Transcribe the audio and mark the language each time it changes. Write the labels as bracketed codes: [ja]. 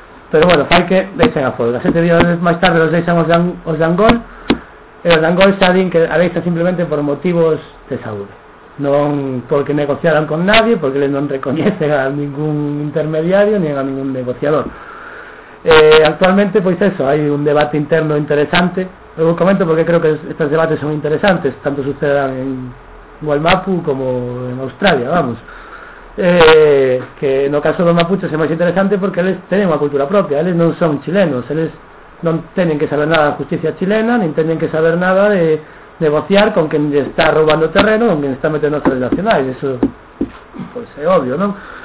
[gl] Pero bueno, fai que deixen a folga. 7 días máis tarde os deixan os de Angol, e os de Angol xa din que a deixan simplemente por motivos de saúde, non porque negociaran con nadie, porque eles non recoñecen a ningún intermediario nin a ningún negociador. [es] Actualmente, pues eso, hay un debate interno interesante. Luego comento porque creo que estos debates son interesantes, tanto sucedan en Wallmapu como en Australia, vamos. [gl] Que no caso dos mapuches é máis interesante porque eles teñen unha cultura propia, eles non son chilenos, eles non teñen que saber nada da justicia chilena, nin teñen que saber nada de negociar con quen está roubando terreno, con quen está metendo as tres nacionais, eso pois é obvio, non?